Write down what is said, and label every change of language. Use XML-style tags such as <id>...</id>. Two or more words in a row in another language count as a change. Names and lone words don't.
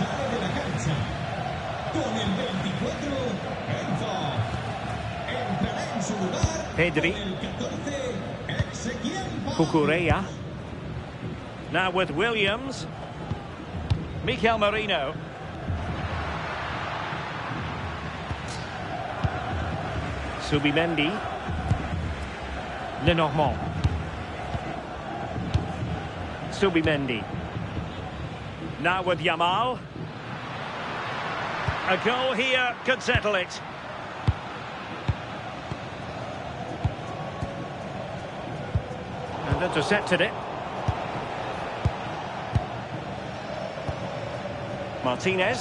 <es>Con el 24, Enzo. Entrará en a su lugar Pedri. el 14, Ezequiel. Cucurella.</es> <en>Now with Williams. Mikel Merino. Subimendi. Lenormand. Subimendi. Now with Yamal. A goal here could settle it. And intercepted it. Martinez.</en>